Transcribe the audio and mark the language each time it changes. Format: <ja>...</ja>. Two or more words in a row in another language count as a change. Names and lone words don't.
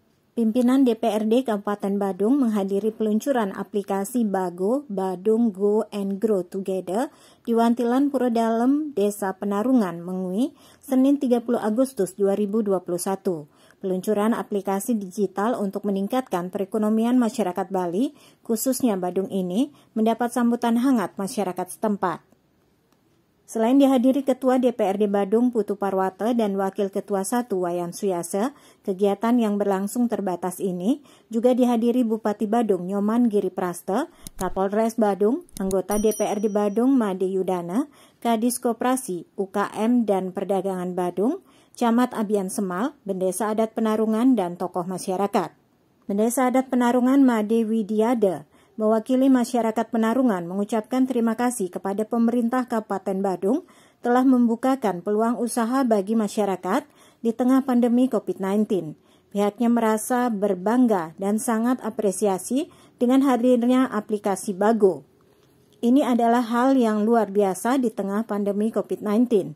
<id>Pimpinan DPRD Kabupaten Badung menghadiri peluncuran aplikasi Bago, Badung Go and Grow Together di Wantilan Purodalem, Desa Penarungan, Mengui, Senin 30 Agustus 2021. Peluncuran aplikasi digital untuk meningkatkan perekonomian masyarakat Bali, khususnya Badung ini, mendapat sambutan hangat masyarakat setempat. Selain dihadiri Ketua DPRD Badung Putu Parwata dan Wakil Ketua 1 Wayan Suyase, kegiatan yang berlangsung terbatas ini juga dihadiri Bupati Badung Nyoman Giri Praste, Kapolres Badung, anggota DPRD Badung Made Yudana, Kadis Koperasi, UKM dan Perdagangan Badung, Camat Abian Semal, Bendesa Adat Penarungan dan tokoh masyarakat. Bendesa Adat Penarungan Made Widiade mewakili masyarakat Penarungan mengucapkan terima kasih kepada pemerintah Kabupaten Badung telah membukakan peluang usaha bagi masyarakat di tengah pandemi COVID-19. Pihaknya merasa berbangga dan sangat apresiasi dengan hadirnya aplikasi Bago. Ini adalah hal yang luar biasa di tengah pandemi COVID-19.</id>